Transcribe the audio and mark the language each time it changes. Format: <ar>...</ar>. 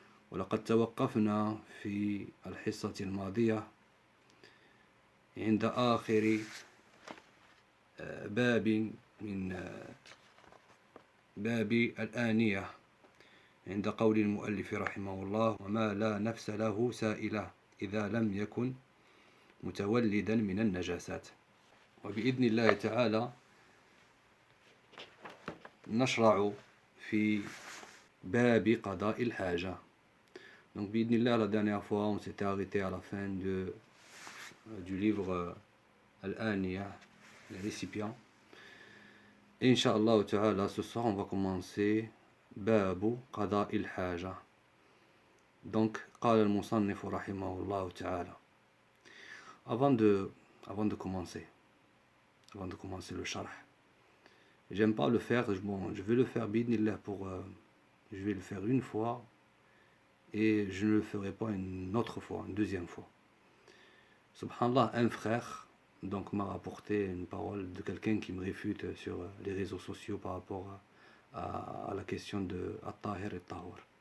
<ar>ولقد توقفنا في الحصة الماضية عند آخر باب من باب الآنية، عند قول المؤلف رحمه الله: وما لا نفس له سائلة إذا لم يكن متولدا من النجاسات. وبإذن الله تعالى نشرع في باب قضاء الحاجة.</ar> <fr>Donc, bidnillah, la dernière fois, on s'était arrêté à la fin du livre Al-Aniya, les récipients. Et Inch'Allah ta'ala, ce soir, on va commencer Babu Qada il-Haja.</fr> <ar>Donc, قال المصنف رحمه الله تعالى.</ar> <fr>Avant de commencer le sharh, j'aime pas le faire, bon, je vais le faire bidnillah je vais le faire une fois. Et je ne le ferai pas une autre fois, une deuxième fois. Subhanallah, un frère donc m'a rapporté une parole de quelqu'un qui me réfute sur les réseaux sociaux par rapport à la question de At-Tahir et Tahor.</fr>